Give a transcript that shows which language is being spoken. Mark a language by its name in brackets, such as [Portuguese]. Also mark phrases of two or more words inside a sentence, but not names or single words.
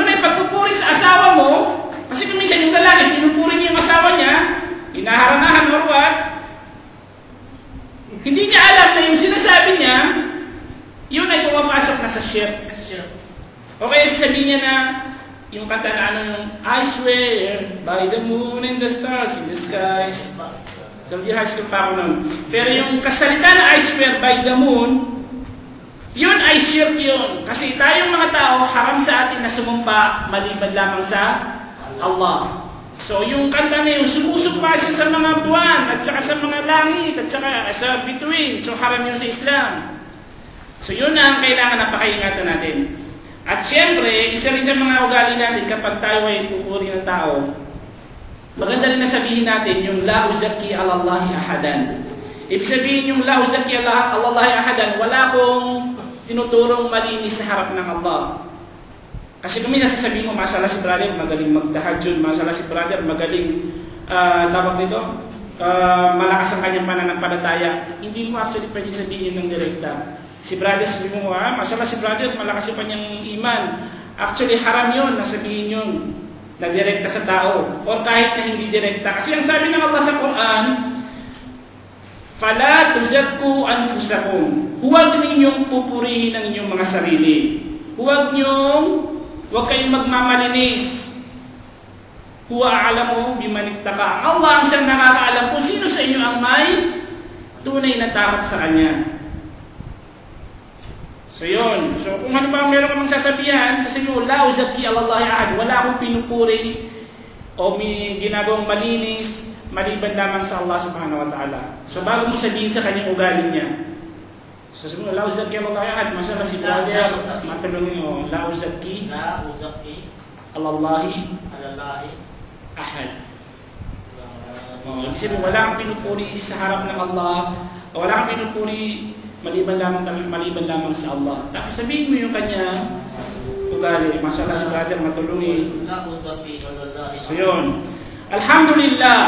[Filipino] Yun ay pagpupuri sa asawa mo. Kasi kung minsan yung lalaki, pinupuri niya yung asawa niya, inaharanahan [English] or what, [Filipino] hindi niya alam na yung sinasabi niya, yun ay pumapasok na sa shirk. O kaya sasabihin niya na, yung kanta na ano yung, [English] I swear by the moon and the stars in the skies. [Filipino] High school pa ako nun. Pero yung kasalita na [English] I swear by the moon, [Filipino] yun ay shirk yun. Kasi tayong mga tao, haram sa atin na sumumpa maliban lamang sa Allah. So yung kanta na yun, sumusumpa siya sa mga buwan, at saka sa mga langit, at saka sa bituin. So haram yun sa Islam. So yun ang kailangan na pakaingatan natin. At syempre, isa rin sa mga ugali natin kapag tayo ay pupuri ng tao, maganda rin na sabihin natin yung [Arabic] لا أزكي على الله أحدا. [Filipino] Ibig sabihin yung [Arabic] لا أزكي على الله أحدا, [Filipino] wala kong tinuturong malinis sa harap ng Allah. Kasi kung may nasasabihin mo, mashallah si brother, magaling magtahajjud, mashallah si brother, magaling, tawag nito, malakas ang kanyang pananampalataya. Hindi mo actually pwedeng sabihin ng direkta. Si brother, sabihin mo, mashallah si brother, malakas ang kanyang iman. Actually, haram yun, nasabihin yun, na direkta sa tao. O kahit na hindi direkta. Kasi ang sabi ng Allah sa Quran, [Arabic] فلا تزكوا أنفسكم. [Filipino] Huwag ninyong pupurihin ang inyong mga sarili. Huwag kayong magmamalinis. [Arabic] هو أعلم بمن اتقى. [Filipino] Allah ang siyang nakakaalam kung sino sa inyo ang may tunay na takot sa Kanya. So yun. So kung halimbawa meron kang sasabihan, sasabihin mo, [Arabic] لا أزكي على الله أحد. [Filipino] Wala akong pinupuri o may ginagawang malinis maliban lamang sa Allah [Arabic] سبحانه وتعالى. [Filipino] So bago mo sabihin sa kanyang ugali niya, so sabi mo, [Arabic] لا أزكي على الله أحد. [Filipino] Mashallah si brother, matulungin mo, [Arabic] لا أزكي على الله أحد. [Filipino] Ibig sabihin, wala kang pinupuri sa harap ng Allah, o wala kang pinupuri maliban lamang sa Allah. Tapos sabihin mo yung kanya ugali. Mashallah si brother, matulungin. So yun. Alhamdulillah.